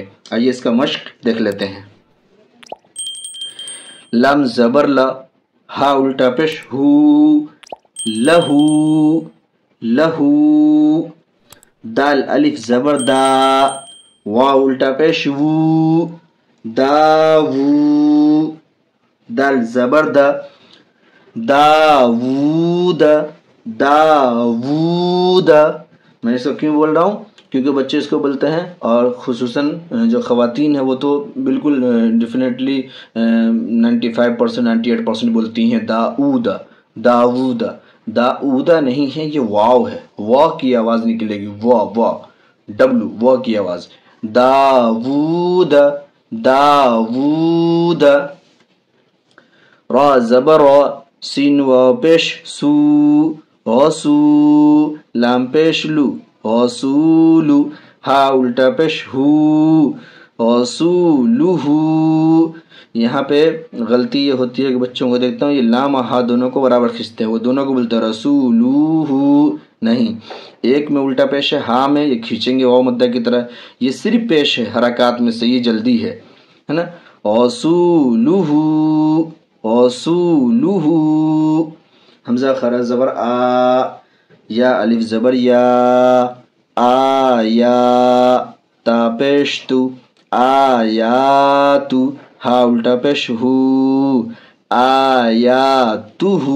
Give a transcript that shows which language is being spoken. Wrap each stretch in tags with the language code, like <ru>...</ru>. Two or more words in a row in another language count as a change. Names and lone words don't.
<ur>آئیے اس کا مشق دیکھ لیتے ہیں۔ لام زبر لا، ہا الٹا پیش ہو، لہو، لہو، دال الف زبر دا، واو الٹا پیش وو، داوو، دال زبر دا، داوود، داوود۔ میں اس کو کیوں بول رہا ہوں؟ کیونکہ بچے اس کو بولتے ہیں، اور خصوصاً جو خواتین ہیں وہ تو بالکل ڈیفینیٹلی 95% 98% بولتی ہیں داؤد، داود، داؤدہ نہیں ہے، یہ واو ہے، وا کی آواز نکلے گی، وا وا ڈبلو، وا کی آواز، داود، داود، را زبر را، سین و پیش سو، غسو، لام پیش لو، غسولو، ہا الٹا پیش ہو، غسولہو۔ یہاں پہ غلطی یہ ہوتی ہے کہ بچوں کو دیکھتا ہوں یہ لام اور ہا دونوں کو برابر کھینچتے ہیں، وہ دونوں کو بولتے ہیں رسولوہو، نہیں، ایک میں الٹا پیش ہے، ہاں میں یہ کھینچیں گے واو مدہ کی طرح، یہ صرف پیش ہے حرکات میں سے، یہ جلدی ہے نا، غسولہو، غسولہو، حمزہ خرا زبر آ، یا الف زبر یا، آیا، تا پیش تو، آیاتو، ہا الٹا پیش ہو، آیاتو،</ur>